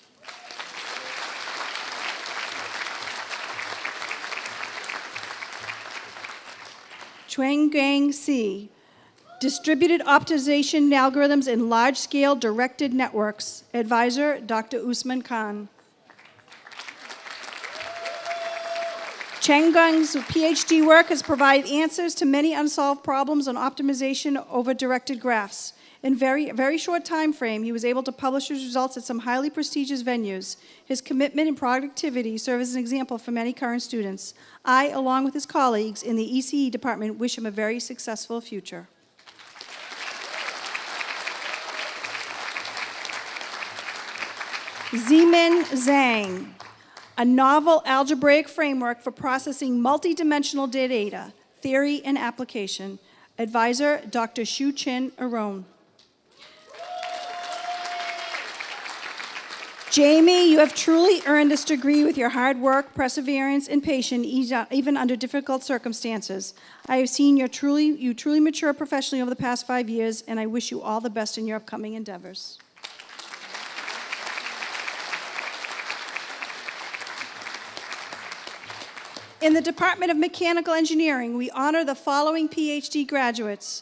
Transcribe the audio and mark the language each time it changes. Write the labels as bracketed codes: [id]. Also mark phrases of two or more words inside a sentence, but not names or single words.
[en] Chuang-Gang Si, distributed optimization algorithms in large-scale directed networks. Advisor, Dr. Usman Khan. Cheng-Gung's PhD work has provided answers to many unsolved problems on optimization over directed graphs. In very short time frame, he was able to publish his results at some highly prestigious venues. His commitment and productivity serve as an example for many current students. I, along with his colleagues in the ECE department, wish him a very successful future. Zemin Zhang, a novel algebraic framework for processing multidimensional data, theory and application. Advisor, Dr. Shu-Chin Aron. Jamie, you have truly earned this degree with your hard work, perseverance, and patience, even under difficult circumstances. I have seen you truly mature professionally over the past 5 years, and I wish you all the best in your upcoming endeavors. In the Department of Mechanical Engineering, we honor the following PhD graduates.